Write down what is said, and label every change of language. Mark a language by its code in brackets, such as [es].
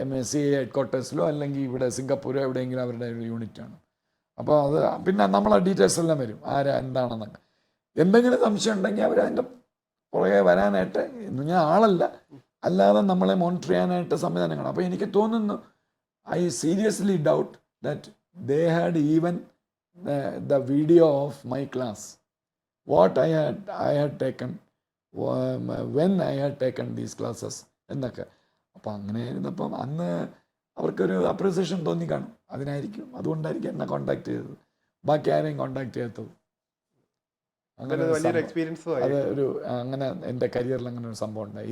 [ml] CIA ഹെഡ്ക്വാർട്ടേഴ്സിലോ അല്ലെങ്കിൽ ഇവിടെ സിംഗപ്പൂരോ എവിടെയെങ്കിലും അവരുടെ ഒരു യൂണിറ്റാണ്. അപ്പോൾ അത് പിന്നെ നമ്മളെ ഡീറ്റെയിൽസ് എല്ലാം വരും, ആരാ എന്താണെന്നൊക്കെ. എന്തെങ്കിലും സംശയം ഉണ്ടെങ്കിൽ അവരതിൻ്റെ പുറകെ വരാനായിട്ട്, ഞാൻ ആളല്ല, അല്ലാതെ നമ്മളെ മോണിറ്റർ ചെയ്യാനായിട്ട് സംവിധാനങ്ങൾ. അപ്പോൾ എനിക്ക് തോന്നുന്നു, [en] I seriously doubt that they had even the video of my class, what I had taken, when I had taken these classes [ml] എന്നൊക്കെ. അപ്പോൾ അങ്ങനെ ഇരുന്നപ്പം അന്ന് അവർക്കൊരു അപ്രിസിയേഷൻ തോന്നി കാണും. അതുകൊണ്ടായിരിക്കും എന്നെ കോണ്ടാക്ട് ചെയ്തത്. ബാക്കി ആരെയും കോണ്ടാക്ട് ചെയ്യാത്തത്. അങ്ങനെ അത് ഒരു അങ്ങനെ എൻ്റെ കരിയറിൽ അങ്ങനെ ഒരു സംഭവം ഉണ്ടായി.